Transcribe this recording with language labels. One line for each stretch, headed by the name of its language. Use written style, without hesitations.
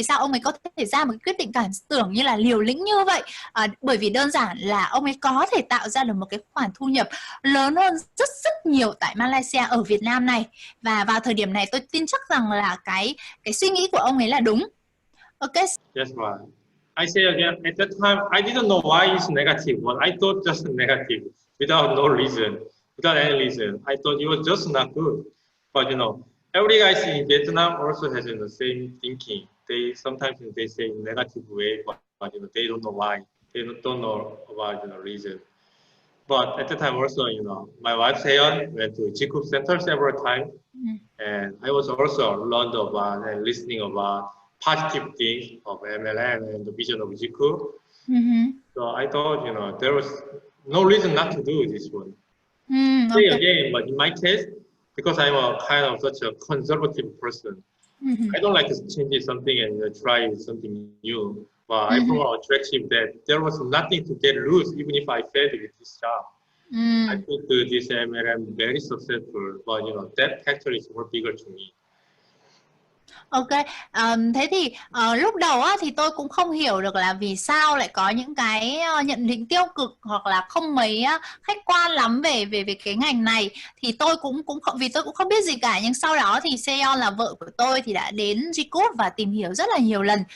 Vietnamese: Vì sao ông ấy có thể ra một cái quyết định cảm tưởng như là liều lĩnh như vậy? Bởi vì đơn giản là ông ấy có thể tạo ra được một cái khoản thu nhập lớn hơn rất nhiều tại Malaysia ở Việt Nam này. Và vào thời điểm này tôi tin chắc rằng là cái suy nghĩ của ông ấy là đúng.
English: Ok. Yes, right. I say again, at that time, I didn't know why it's negative, but I thought just negative without no reason, without any reason. I thought it was just not good. But you know, every guy in Vietnam also has the same thinking. They sometimes they say in negative way, but you know they don't know why. They don't know about reason. But at the time also, you know, my wife Seon went to GCOOP Center several times, and I was also learned about and listening about positive things of MLM and the vision of GCOOP. So I thought, you know, there was no reason not to do this one. Say again, but in my case, because I'm a kind of such a conservative person, I don't like to change something and try something new. But I found out attractive that there was nothing to get loose, even if I failed with this job. I think this MLM very successful, but you know that factor is more bigger to me.
Vietnamese: Ok, thế thì lúc đầu á, thì tôi cũng không hiểu được là vì sao lại có những cái nhận định tiêu cực hoặc là không mấy khách quan lắm về cái ngành này. Thì tôi cũng không, vì tôi cũng không biết gì cả. Nhưng sau đó thì Seon là vợ của tôi thì đã đến GCOOP và tìm hiểu rất là nhiều lần.